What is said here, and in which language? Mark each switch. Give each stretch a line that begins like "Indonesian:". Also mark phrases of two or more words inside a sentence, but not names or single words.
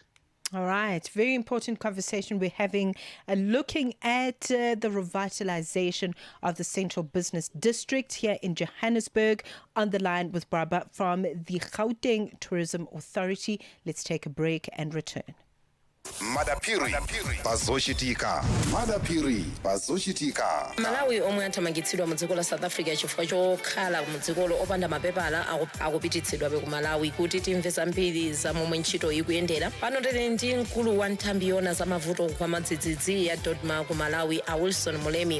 English: All right. Very important conversation we're having, looking at the revitalization of the Central Business District here in Johannesburg. On the line with Barba from the Gauteng Tourism Authority. Let's take a break and return.
Nyanja: Madapiri pazochitika. Madapiri pazochitika. Malawi omwe athamangitsidwa mu dziko la South Africa chifukwa chokhala mu dzikolo opanda mapepala akupititsidwa ku Malawi. Kuti timve zambiri za momwe ntchito ikuyendera, pano tili ndi mkulu wa nthambi yona za mavuto kwa madzidzidzi ya Dodma ku Malawi, a Wilson Mulemi.